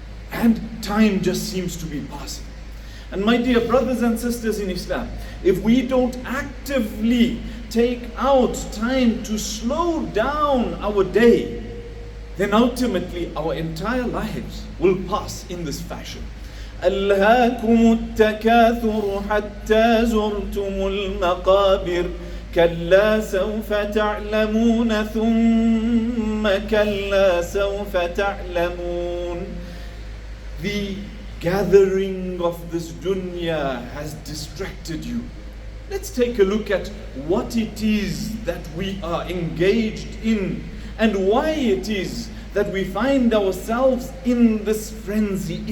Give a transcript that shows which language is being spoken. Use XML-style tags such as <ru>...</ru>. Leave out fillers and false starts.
<en>And time just seems to be passing. And my dear brothers and sisters in Islam, if we don't actively take out time to slow down our day, then ultimately our entire lives will pass in this fashion.</en> <ar>ألهاكم التكاثر حتى زرتم المقابر كلا سوف تعلمون ثم كلا سوف تعلمون.</ar> <en>The gathering of this dunya has distracted you. Let's take a look at what it is that we are engaged in and why it is that we find ourselves in this frenzy.</en>